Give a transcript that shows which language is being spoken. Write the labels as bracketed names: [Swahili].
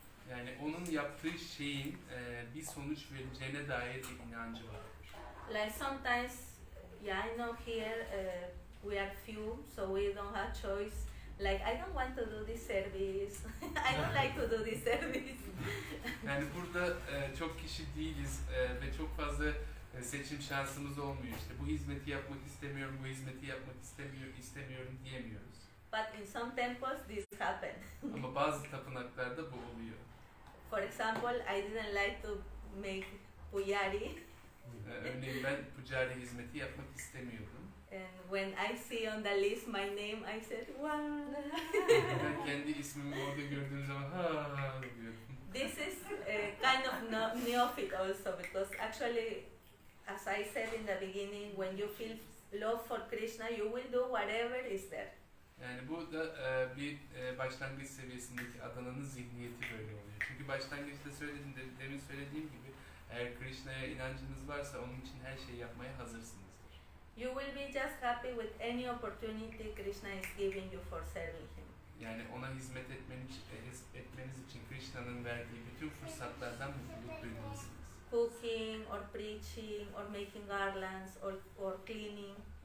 [Turkish] Yani onun yaptığı şeyin bir sonuç vereceğine dair bir inancı vardır. [English] Like sometimes, yeah, I know here we are few, so we don't have choice. Like I don't want to do this service. I don't like to do this service. [Turkish] Yani burada çok kişi değiliz ve çok fazla seçim şansımız olmuyor. İşte bu hizmeti yapmak istemiyorum, bu hizmeti yapmak istemiyorum diyemiyoruz. [English] But in some temples this happens. [Turkish] Ama bazı tapınaklarda bu oluyor. [English] For example, I didn't like to make pujari. [Turkish] Örneğin ben pucari hizmeti yapmak istemiyordum. [English] And when I see on the list my name, I said, wow. [Turkish] Ben kendi ismimi orada gördüğüm zaman ha diyorum. [English] This is kind of neophyte also, because actually, as I said in the beginning, when you feel love for Krishna, you will do whatever is there. [Turkish] Yani bu da bir başlangıç seviyesindeki adananın zihniyeti böyle oluyor. Çünkü başlangıçta demin söylediğim gibi eğer Krishna'ya inancınız varsa onun için her şeyi yapmaya hazırsınızdır. [English] You will be just happy with any opportunity Krishna is giving you for serving him. [Turkish] Yani ona hizmet etmeniz için Krishna'nın verdiği bütün fırsatlardan mutluluk duymalısınız. [English] Cooking or preaching or making garlands or cleaning.